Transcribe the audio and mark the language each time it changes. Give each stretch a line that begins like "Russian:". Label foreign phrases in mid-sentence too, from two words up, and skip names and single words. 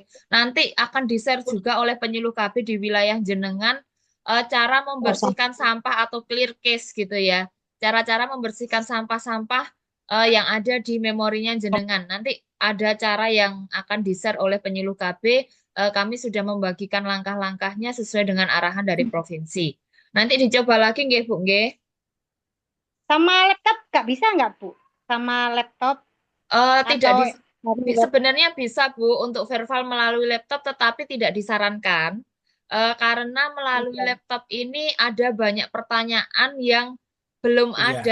Indonesian: Nanti akan di-share juga oleh penyuluh KB di wilayah jenengan cara membersihkan sampah atau
English: clear case
Indonesian: gitu ya. Cara-cara membersihkan sampah-sampah yang ada di memorinya jenengan. Nanti ada cara yang akan di-share oleh penyuluh KB. Kami sudah membagikan langkah-langkahnya sesuai dengan arahan dari provinsi. Nanti dicoba lagi nggih, Bu, nggih. Sama laptop nggak Bu? Sama laptop Tidak atau di, dari web? sebenarnya bisa, Bu, untuk verval melalui laptop, tetapi tidak disarankan. Karena melalui laptop ini ada banyak pertanyaan yang belum ada,